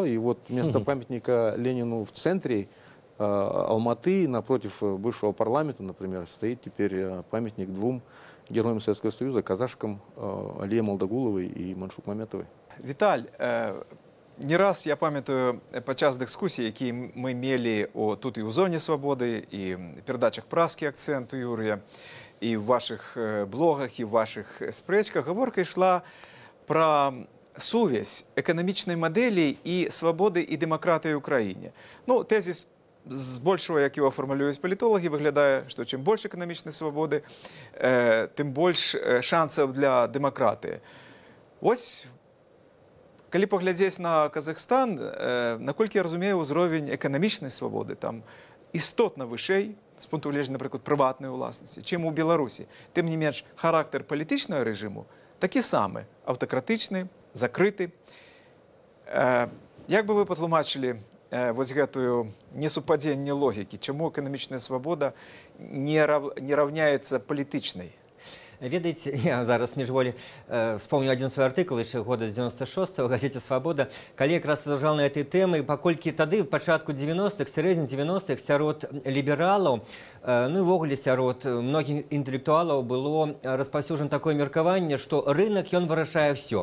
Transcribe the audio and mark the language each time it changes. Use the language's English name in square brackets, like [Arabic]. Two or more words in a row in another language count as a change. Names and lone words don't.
[Russian] И вот вместо памятника Ленину в центре Алматы, напротив бывшего парламента, например, стоит теперь памятник 2 героям Советского Союза, казашкам Алие Молдагуловой и Маншук Маметовой. [Belarusian] Виталь, не раз я памятаю падчас дыскусій, які мы мелі тут і ў зоне свабоды, і перадачах праскі акцэнту Юрыя, і ў вашых блогах, і ў вашых спрэчках. Гаворка ішла пра сувязь эканамічнай мадэлі і свабоды і дэмакратыі ў краіне. Ну, тэзіс збольшого, [Ukrainian] як його формулюють політологи, виглядає, що чим більше економічної свободи, тим більше шансів для демократії. Ось, коли поглядіти на Казахстан, наколькі я розумію, узровень економічної свободи там істотно вищий, [Belarusian] з пункту гледжання, [Ukrainian] наприклад, приватної власності, чим у Білорусі. Тим не менш, характер політичного режиму такий самий, автократичний, закритий. Як би ви потлумачили [Belarusian] вось гэтую несупадзенне логікі, чаму эканамічная свабода не раўняецца палітычнай? Ведаеце, я зараз міжволі вспомню один свой артыкул яшчэ года з 96-го [Russian] в газете [Belarusian] «Свабода», калі якраз разважаў на этой тэмы, паколькі тады, в пачатку 90-х, сярэдзіне 90-х, сярод лібералаў, ну і ўвогуле сярод многіх інтэлектуалаў было распаўсюджана такое меркаванне, што рынок, ён вырашае ўсё.